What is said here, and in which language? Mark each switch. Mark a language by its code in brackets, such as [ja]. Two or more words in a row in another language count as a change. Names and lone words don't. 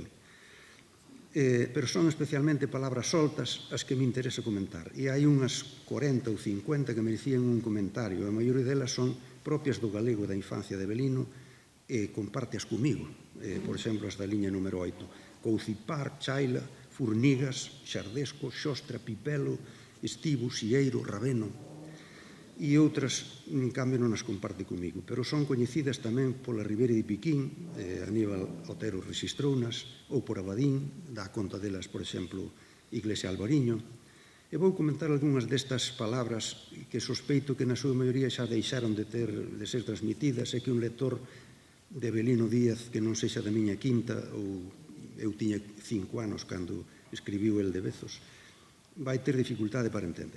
[gl] Pero son especialmente palabras soltas as que me interesa comentar. E hai unhas 40 ou 50 que merecían un comentario. A maioría delas son propias do galego da infancia de Avelino e compárteas comigo. Por exemplo, as da liña número 8. Coucipar, chaila, furnigas, xardesco, xostra, pipelo, estivo, xieiro, rabeno. E outras, en cambio, non as comparte comigo, pero son coñecidas tamén pola Ribeira de Piquín, Aníbal Otero rexistrounas, ou por Abadín, dá conta delas, por exemplo, Iglesia Alvariño. E vou comentar algunhas destas palabras que sospeito que na súa maioría xa deixaron de ser transmitidas, e que un lector de Avelino Díaz que non sexa da miña quinta, ou eu tiña 5 anos cando escribiu el de Bezos, vai ter dificultade para entender.